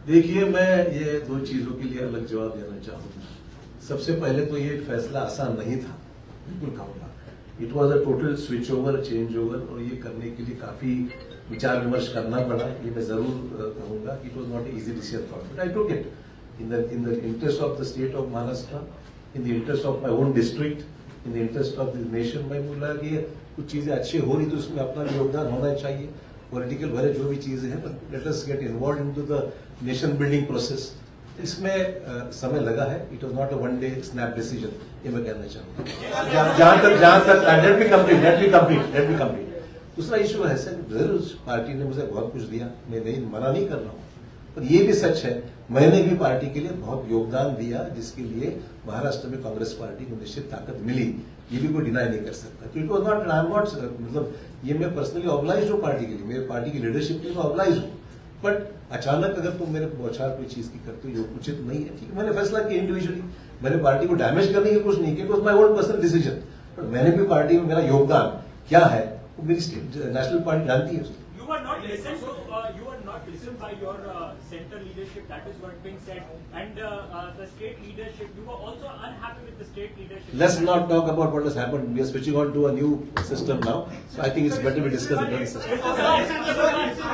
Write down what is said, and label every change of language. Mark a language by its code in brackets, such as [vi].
[hi] देखिए, मैं ये 2 चीजों के लिए अलग जवाब देना चाहूंगा। सबसे पहले तो ये फैसला आसान नहीं था, बिल्कुल कहूंगा। [en] it was a total switch over, change over, [hi] और ये करने के लिए काफी विचार विमर्श करना पड़ा, ये मैं जरूर कहूंगा। [en] It was not easy decision for, but I took it. in the interest of the state of Maharashtra, in the interest of my own district, in the interest of the nation, [hi] मैं बोला कि कुछ चीजें अच्छी हो रही तो उसमें अपना भी योगदान होना चाहिए. पॉलिटिकल भरे जो भी चीजें हैं, [en] Let us get involve into the nation building process. [hi] इसमें समय लगा है. [en] it was not a one day snap decision, [hi] ये मैं कहना चाहूंगा. जहां तक लेट बी कंप्लीट. दूसरा इशू है सर, जरूर पार्टी ने मुझे बहुत कुछ दिया, मैं नहीं मना नहीं कर रहा हूँ, पर ये भी सच है मैंने भी पार्टी के लिए बहुत योगदान दिया, जिसके लिए महाराष्ट्र में कांग्रेस पार्टी को निश्चित ताकत मिली, ये भी कोई डिनाई नहीं कर सकता. तो [en] it was not, I am not, [hi] मतलब ये मैं पर्सनली ऑब्लाइज हूँ पार्टी के लिए, मेरे पार्टी की लीडरशिप के लिए ऑब्लाइज हूँ. बट अचानक अगर तुम मेरे बौछार कोई चीज की करते हो जो उचित नहीं है, ठीक है, मैंने फैसला किया इंडिविजुअली. मैंने पार्टी को डैमेज करने की कुछ नहीं किया, [en] It was my own personal decision. [hi] But मैंने भी पार्टी में मेरा योगदान क्या है वो मेरी स्टेट नेशनल पार्टी जानती है. [en] You were not listened by your center leadership. That is what being said, and the state leadership. You were also unhappy with the state leadership. Let's not talk about what has happened. We are switching on to a new system now, so I think it's better we discuss the current system.